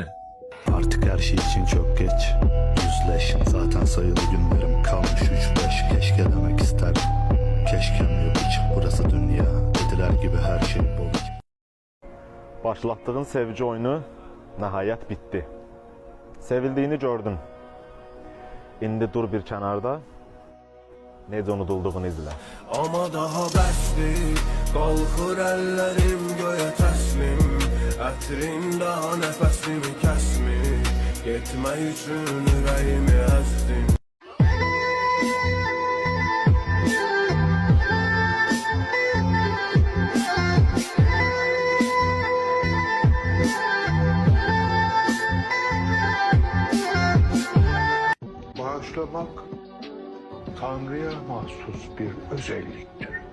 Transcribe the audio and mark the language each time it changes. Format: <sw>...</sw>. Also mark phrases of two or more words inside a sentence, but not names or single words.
<tr>Artık her şey için çok geç. Yüzleş, zaten sayılı günlerim kalmış 3-5. Keşke demek isterdim. Keşkem yok hiç, burası dünya. Dediler gibi her şey bol. Başlattığın sevgi oyunu nihayet bitti. Sevildiğini gördün.</tr> <az>İndi dur bir kenarda. Necə unudulduğunu izlə. Ama daha bəsdir, qalxır əllərim göyə təslim. Ətrin daha nəfəsimi kəsmir, getmək üçün ürəyimi əzdin.</az> <tr>Bağışlamak Tanrı'ya mahsus bir özelliktir.</tr>